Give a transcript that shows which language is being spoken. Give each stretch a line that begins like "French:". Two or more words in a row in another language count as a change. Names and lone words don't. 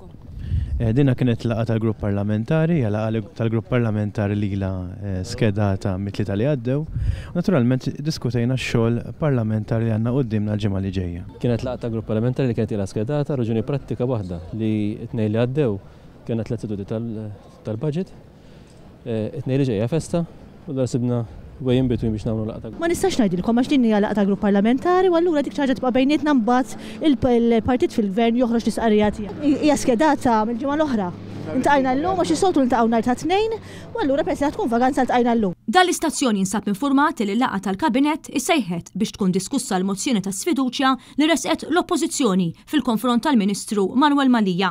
Maltese: Dina kienet laqgħa tal-grupp parlamentari, laqgħa tal-grupp parlamentari lila skedata mit-tlieta li għaddew. Naturalment diskutejna x-xogħol parlamentari li għandna qudiemna l-ġimgħa li ġejja. Kienet laqgħa tal-grupp parlamentari li kienet ilha skedata, raġuni prattika waħda li t-tnejn li għaddew kienet tliet seduti tal-budget. It-tnejn li ġejja festa u dar sibna
English: way in between
Maltese: biex nagħmlu laqgħa. Ma nistax ngħidilkom għax din hija laqgħa tal-grupp parlamentari u allura dik ħaġa tibqa' bejnietna mbagħad il-partit fil-gvern joħroġ l-isqarrija tiegħu. Hija skedata mill-ġimgħa l-oħra. Intqajna llum għax is-soltu ntaqgħu nhar ta' Tnejn u allura peress tkun vaganza ltqajna llum. Dal-istazzjon jinsab informat li l-laqgħa tal-Kabinett issejħet biex tkun diskussa l-mozzjoni ta' sfiduċja li resqet l-Oppożizzjoni fil-konfront tal-Ministru Manuel Mallia.